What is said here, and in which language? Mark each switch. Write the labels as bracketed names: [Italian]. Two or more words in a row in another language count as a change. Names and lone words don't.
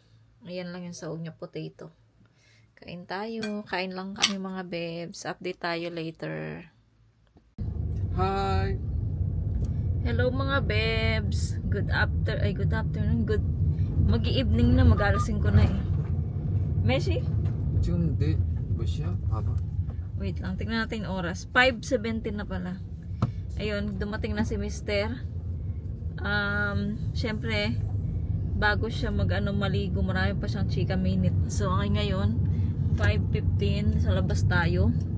[Filipino] Ayan lang yung sahog niya, potato. Kain tayo. Kain lang kami mga babes. Update tayo later. [English] Hi. Hello [Filipino] mga babes. [English] Good afternoon. [Filipino] Mag-i-evening na. Mag-alasin ko na eh. Messi? [Korean] 지금 몇 시야? 봐봐. [Filipino] Wait lang. Tingnan natin yung oras. 5:17 na pala. Ayun. Dumating na si Mr. Syempre, bago siya maligo, marami pa siyang chika minute. So, ngayon, 5:15, sa labas tayo.